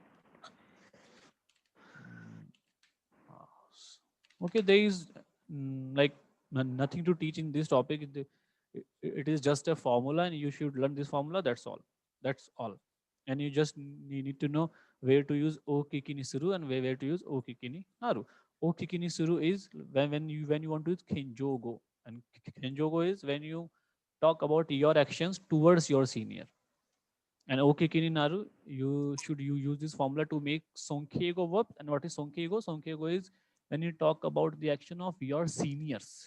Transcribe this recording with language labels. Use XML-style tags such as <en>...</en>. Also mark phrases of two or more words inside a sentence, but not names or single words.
<en>Okay, there is like nothing to teach in this topic. It is just a formula and you should learn this formula. That's all. And you just need to know where to use</en> <ja>お聞きにする</ja> <en>and where to use</en> <ja>お聞きになる. お聞きにする</ja> <en>is when you want to use kenjogo, and kenjogo is when you talk about your actions towards your senior. And</en> <ja>お聞きになる,</ja> <en>you use this formula to make sonkeigo verb. And what is sonkeigo? Sonkeigo is when you talk about the action of your seniors.</en>